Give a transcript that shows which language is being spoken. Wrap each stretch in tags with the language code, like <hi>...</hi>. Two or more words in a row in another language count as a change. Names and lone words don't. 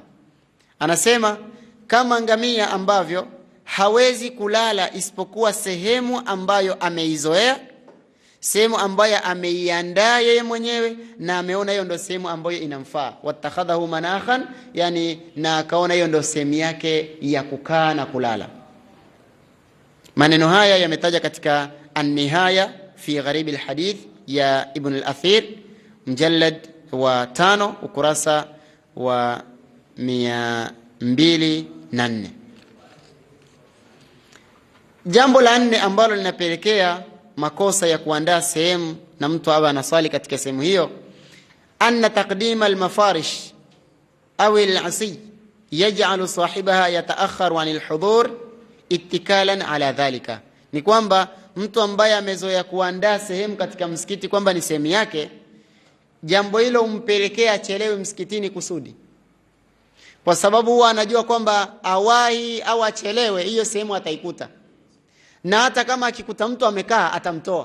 <sw>Anasema kama ngamia ambavyo hawezi kulala isipokuwa sehemu ambayo ameizoea, sehemu ambayo ameiandaa yeye mwenyewe na ameona hiyo ndio sehemu ambayo inamfaa,</sw> <ar>واتخذه مناخا,</ar> <sw>yani na akaona hiyo ndio sehemu yake ya kukaa na kulala. Maneno haya yametaja katika An-Nihaya fi Gharib al-Hadith ya Ibn al-Athir mjallad wa 5 ukurasa wa 204. Jambo la 4 ambalo linapelekea makosa ya kuandaa sehemu na mtu awe anasali katika sehemu hiyo,</sw> <ar>أن تقديم المفارش أو الأسي يجعل صاحبها يتأخر عن الحضور اتكالا على ذلك.</ar> <sw>Ni kwamba mtu ambaye amezoea kuandaa sehemu katika msikiti kwamba ni sehemu yake, jambo hilo umpelekea achelewe msikitini kusudi, kwa sababu huwa anajua kwamba awahi au achelewe hiyo sehemu ataikuta, na hata kama akikuta mtu amekaa atamtoa.</sw>